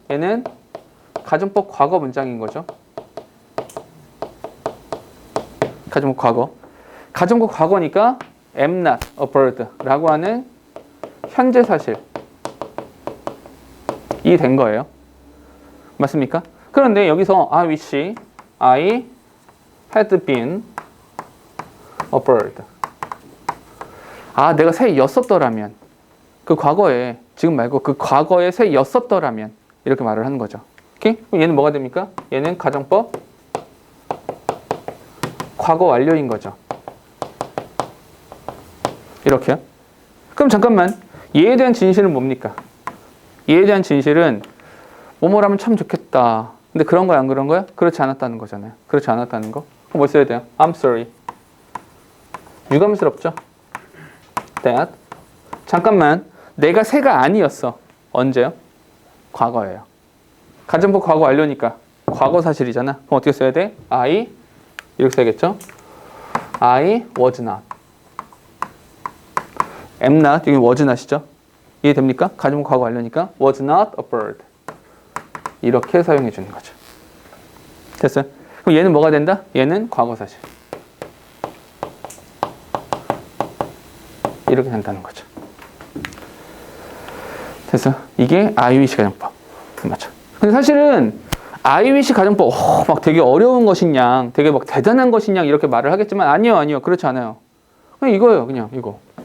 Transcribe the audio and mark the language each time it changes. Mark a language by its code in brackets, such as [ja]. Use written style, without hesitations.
[ko] 얘는 가정법 과거 문장인 거죠. 가정법 과거. 가정법 과거니까 [en] am not a bird [ko] 라고 하는 현재 사실이 된 거예요. 맞습니까? 그런데 여기서 [en] I wish I had been a bird. [ko] 아, 내가 새였었더라면. 그 과거에, 지금 말고 그 과거에 새였었더라면. 이렇게 말을 하는 거죠. 오케이? 그럼 얘는 뭐가 됩니까? 얘는 가정법 과거 완료인 거죠. 이렇게요. 그럼 잠깐만. 얘에 대한 진실은 뭡니까? 얘에 대한 진실은 뭐뭐라면 참 좋겠다. 근데 그런 거야, 안 그런 거야? 그렇지 않았다는 거잖아요. 그렇지 않았다는 거. 그럼 뭐 써야 돼요? [en] I'm sorry. [ko] 유감스럽죠? that. 잠깐만. 내가 새가 아니었어. 언제요? 과거예요. 가정법 과거 완료니까 과거 사실이잖아. 그럼 어떻게 써야 돼? I 이렇게 써야겠죠? [en] I was not. am not. [ko] 여기 was not이죠? 이해됩니까? 가정법 과거 완료니까 [en] was not a bird. [ko] 이렇게 사용해 주는 거죠. 됐어요? 그럼 얘는 뭐가 된다? 얘는 과거 사실. 이렇게 된다는 거죠. 됐어요? 이게 I wish 가정법. 맞죠? 근데 사실은 I wish 가정법 막 되게 어려운 것이냐, 되게 막 대단한 것이냐 이렇게 말을 하겠지만 아니요. 그렇지 않아요. 그냥 이거예요. 그냥 이거.